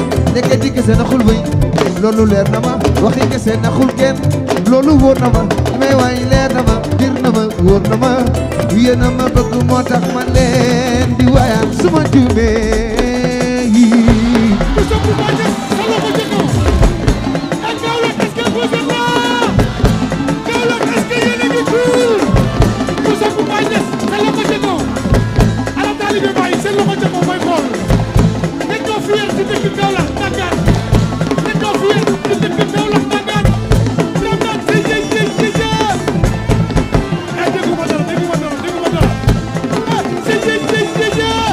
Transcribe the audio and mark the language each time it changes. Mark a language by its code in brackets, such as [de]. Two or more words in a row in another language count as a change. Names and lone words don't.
[wo] Ndeke di kese naxul wéy, loolu leer na ma. Waxi kese naxul kenn, loolu wóor na ma. Li may waay leer na ma, bir na ma, wóor na ma. Yéen a ma bëgg moo tax ma leen di waayal su ma juumee. Sa loxo ca kaw. Eh, Kaolack, [fr] est-ce que vous êtes là? [wo] Kaolack, [fr] est-ce que [wo] yéen a ngi cool? Moussa Koumba Niass, sa loxo ca kaw. Ana taalibe Baye, seen loxo ca kaw mooy xool. Nekkoo fier ci dëkk Kaolack, Dakar. Nekkoo fier ci dëkk Kaolack, Dakar. Ramdan, [fr] c'est yé, yé, yé, yé, yé. [wo] Eh, dégguma dara, dégguma dara, dégguma dara. [fr] Eh, c'est yé, yé, yé, yé.